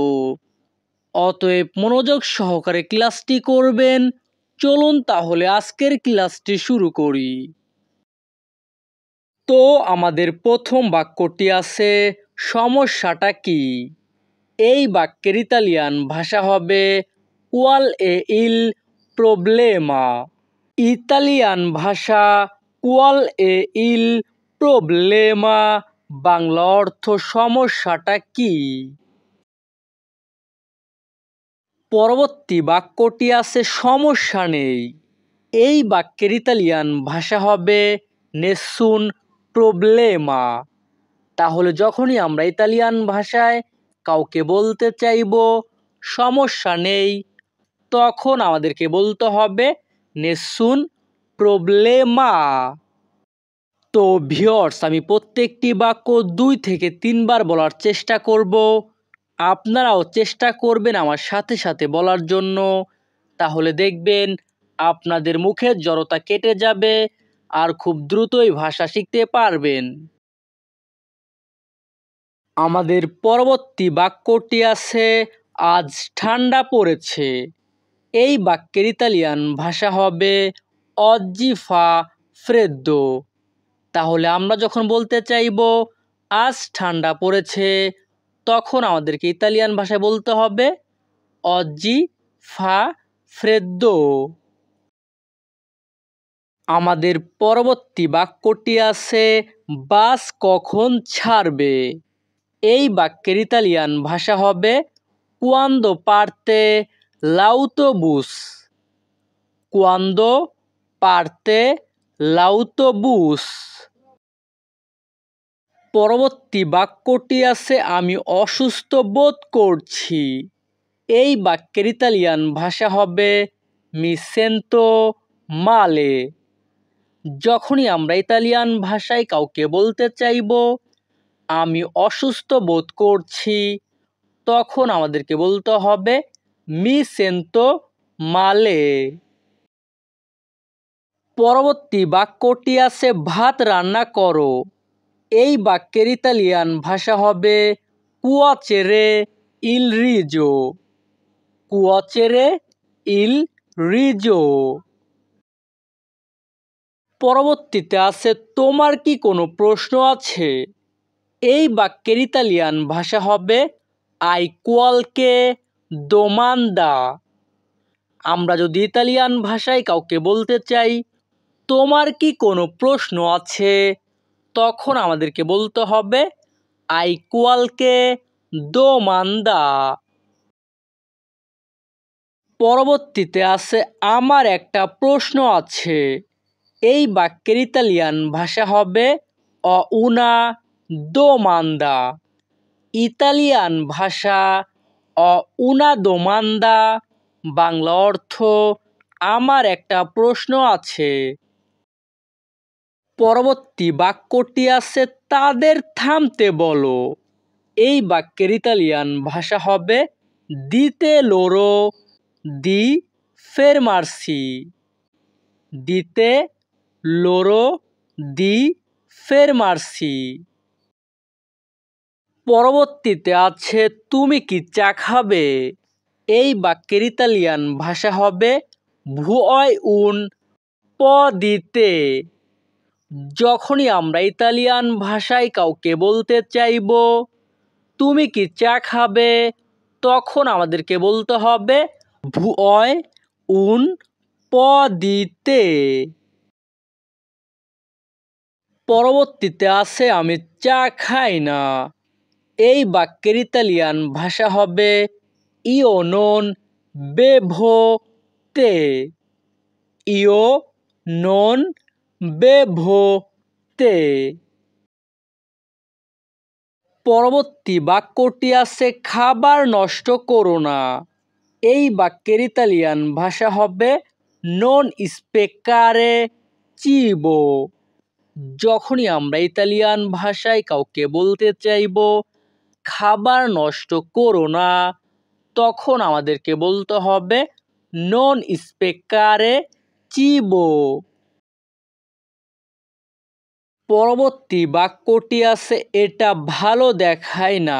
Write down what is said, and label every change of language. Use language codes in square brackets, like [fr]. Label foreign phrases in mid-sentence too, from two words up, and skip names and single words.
[bn] অতএব মনোযোগ সহকারে ক্লাসটি করবেন। চলুন তাহলে আজকের ক্লাসটি শুরু করি। তো আমাদের প্রথম বাক্যটি আছে, সমস্যাটা কি? এই বাক্যের ইতালিয়ান ভাষা হবে [it] qual è il problema। [bn] ইতালিয়ান ভাষা [it] qual è il problema, [bn] বাংলা অর্থ সমস্যাটা কি। পরবর্তী বাক্যটি আছে সমস্যা নেই। এই বাক্যের ইতালিয়ান ভাষা হবে [it] nessun problema। [bn] তাহলে যখনই আমরা ইতালিয়ান ভাষায় কাউকে বলতে চাইব সমস্যা নেই, তখন আমাদেরকে বলতে হবে [it] nessun problema। [bn] তো ভিউয়ার্স, আমি প্রত্যেকটি বাক্য 2 থেকে 3 বার বলার চেষ্টা করব। আপনারাও চেষ্টা করবেন আমার সাথে সাথে বলার জন্য। তাহলে দেখবেন আপনাদের মুখের জড়তা কেটে যাবে আর খুব দ্রুতই ভাষা শিখতে পারবেন। আমাদের পরবর্তী বাক্যটি আছে আজ ঠান্ডা পড়েছে। এই বাক্যের ইতালিয়ান ভাষা হবে [it] oggi fa freddo। [bn] তাহলে আমরা যখন বলতে চাইব আজ ঠান্ডা পড়েছে, তখন আমাদেরকে ইতালিয়ান ভাষায় বলতে হবে [it] oggi fa freddo। [bn] আমাদের পরবর্তী বাক্যটি আছে বাস কখন ছাড়বে। এই বাক্যের ইতালিয়ান ভাষা হবে [it] quando parte l'autobus। quando parte l'autobus। [bn] পরবর্তী বাক্যটি আছে আমি অসুস্থ বোধ করছি। এই বাক্যের ইতালিয়ান ভাষা হবে [it] mi sento male। [bn] যখনই আমরা ইতালিয়ান ভাষায় কাউকে বলতে চাইব আমি অসুস্থ বোধ করছি, তখন আমাদেরকে বলতে হবে [it] mi sento male। [bn] পরবর্তী বাক্যটি আছে ভাত রান্না করো। এই বাক্যের ইতালিয়ান ভাষা হবে [it] cuocere il riso। cuocere il riso। [bn] পরবর্তীতে আছে তোমার কি কোনো প্রশ্ন আছে। এই বাক্যের ইতালিয়ান ভাষা হবে [it] hai qualche domanda। [bn] আমরা যদি ইতালিয়ান ভাষায় কাউকে বলতে চাই তোমার কি কোনো প্রশ্ন আছে, তখন আমাদেরকে বলতে হবে [it] hai qualche domanda। [bn] পরবর্তীতে আছে আমার একটা প্রশ্ন আছে। এই বাক্যের ইতালিয়ান ভাষা হবে [it] ho una domanda। [bn] ইতালিয়ান ভাষা [it] ho una domanda, [bn] বাংলা অর্থ আমার একটা প্রশ্ন আছে। পরবর্তী বাক্যটি আছে তাদের থামতে বলো। এই বাক্যের ইতালিয়ান ভাষা হবে [it] dite loro di fermarsi। dite loro di fermarsi। [bn] পরবর্তীতে আছে তুমি কি চা খাবে। এই বাক্যের ইতালিয়ান ভাষা হবে [it] vuoi un po' di tè। [bn] যখনই আমরা ইতালিয়ান ভাষায় কাউকে বলতে চাইব তুমি কি চা খাবে, তখন আমাদেরকে বলতে হবে [it] vuoi un po' di tè। [bn] পরবর্তীতে আছে আমি চা খাই না। এই বাক্যের ইতালিয়ান ভাষা হবে [it] io non bevo tè। io non bevo tè। [bn] পরবর্তী বাক্যটি আছে খাবার নষ্ট করো না। এই বাক্যের ইতালিয়ান ভাষা হবে [it] non sprecare cibo। [bn] যখনই আমরা ইতালিয়ান ভাষায় কাউকে বলতে চাইব খাবার নষ্ট করো না, তখন আমাদেরকে বলতে হবে [it] non sprecare cibo. [bn] পরবর্তী বাক্যটি আছে এটা ভালো দেখায় না।